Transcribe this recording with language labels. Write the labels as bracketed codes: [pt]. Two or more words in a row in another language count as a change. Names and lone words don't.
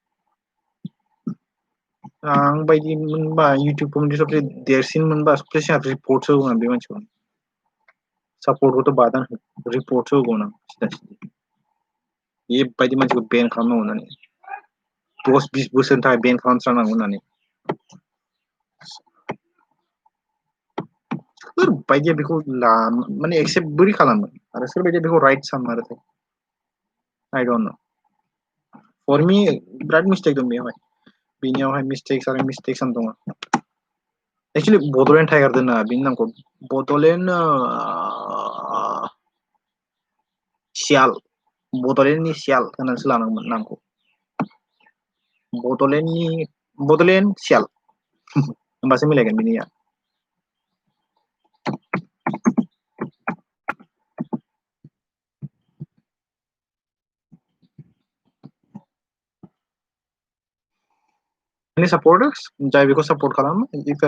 [brx] आं बायदि मोनबा [en] YouTube community [brx] सबसे देरसिन मोनबा सबसे सिगां रिपर्टसो होगौमोन बे मानसिखौ सापर्टखौथ' बादान रिपर्टसो होगौमोन आं सिदा सिदि बेबायदि मानसिखौ बेन खालामनांगौ होननानै 10-20 बोसोरनि थाखाय बेन खालामस्रानांगौ होननानै सोरबायदिया बेखौ माने एक्सेप्ट बोरै खालामो आरो सोरबायदिया बेखौ राइट सानमारोथाय [en] I don't know for me [brx] बिराद मिस्टेक दं बेयावहाय बेनियावहाय मिस्टेक्स आरो मिस्टेक्स दङ एक्चुअली बड'लेण्ड टाइगार दोननाङा बेनि नामखौ बड'लेण्ड सियाल बड'लेण्डनि सियाल होननानैसो लानांगौमोन नामखौ बड'लेण्ड सियाल होमबासो मिलायगोन बिनिया [en] Any supporters [brx] जाय बेखौ support खालामो if